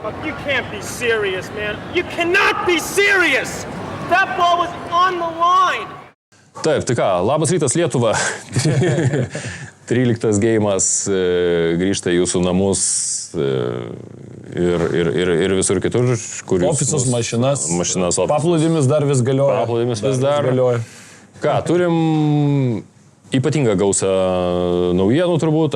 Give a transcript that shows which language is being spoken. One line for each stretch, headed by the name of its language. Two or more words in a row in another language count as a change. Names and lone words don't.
English: You can't be serious, man. You cannot be serious. That ball was on the line.
Lithuanian: Taip, tai ką, labas rytas Lietuva. 13 geimas grįžta į jūsų namus ir visur kitur. Ofisus, mašinas. Mašinas, offisus. Paplūdimis dar vis galioja. Paplūdimis vis dar galioja. Ką, turim ypatingą gausą naujienų turbūt.